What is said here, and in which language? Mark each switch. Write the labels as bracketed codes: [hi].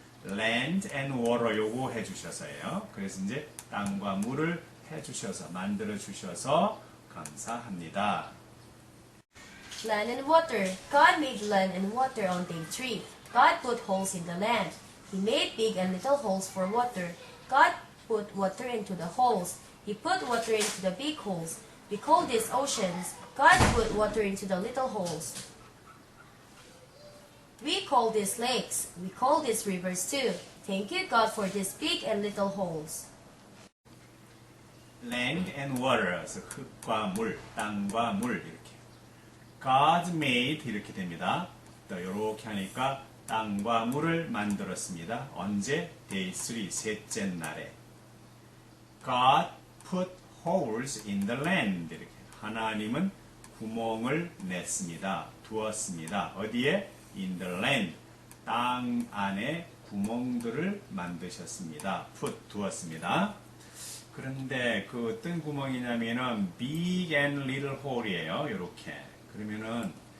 [en] Land and water [ko] 요거 해주셔서예요. 그래서 이제 땅과 물을 해주셔서, 만들어주셔서 감사합니다. [en] Land and water. God made land and water on day 3. God put holes in the land. He made big and little holes for water. God put water into the holes. He put water into the big holes. We call these oceans. God put water into the little holes. We call these lakes. We call these rivers too. Thank you, God, for these big and little holes. Land and water, [ko] 그래서 흙과 물, 땅과 물 이렇게. God made 이렇게 됩니다. 또 이렇게 하니까 땅과 물을 만들었습니다. 언제? Day 3, 셋째 날에. [en] God put holes in the land. [ko] 이렇게. 하나님은 구멍을 냈습니다. 두었습니다. 어디에? [en] In the land. [ko] 땅 안에 구멍들을 만드셨습니다. put, 두었습니다. 그런데 그 어떤 구멍이냐면은 [en] big and little hole이에요. [ko] 이렇게. 그러면은